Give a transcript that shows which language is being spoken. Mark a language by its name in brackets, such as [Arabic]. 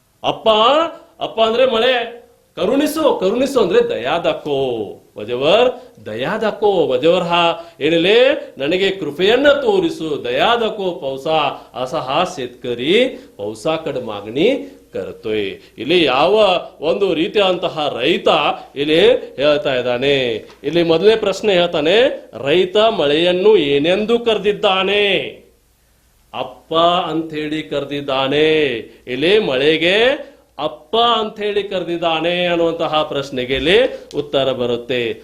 [Kannada] ಅಪ್ಪ ಅಂದ್ರೆ ಮಳೆ, ಕರುಣಿಸೋ ಅಂದ್ರೆ ದಯಾ दाखो, [Marathi] माझ्यावर दया दाखो, माझ्यावर हा [Kannada] ಏನಿಲೆ ನನಗೆ ಕೃಪೆಯನ್ನ ತೋರಿಸು, ದಯಾ दाखो पावसा. [Marathi] असा हा शेतकरी पावसाकडे मागणी करतोय. [Kannada] ಇಲ್ಲಿ ಯಾವ ಒಂದು ರೀತಿಯಂತಹ ರೈತ ಇಲ್ಲಿ ಹೇಳ್ತಾ ಇದ್ದಾನೆ. ಇಲ್ಲಿ ಮೊದಲನೇ ಪ್ರಶ್ನೆ ಹೇಳ್ತಾನೆ, ರೈತ ಮಳೆಯನ್ನು ಏನೆಂದು ಕರೆದಿದ್ದಾನೆ. ಅಪ್ಪ ಅಂತ ಹೇಳಿ ಕರೆದಿದ್ದಾನೆ. ಇಲ್ಲಿ ಮಳೆಗೆ ಅಪ್ಪ ಅಂತ ಹೇಳಿ ಕರೆದಿದ್ದಾನೆ ಅನ್ನುವಂತಹ ಪ್ರಶ್ನೆಗೆ ಇಲ್ಲಿ ಉತ್ತರ ಬರುತ್ತೆ.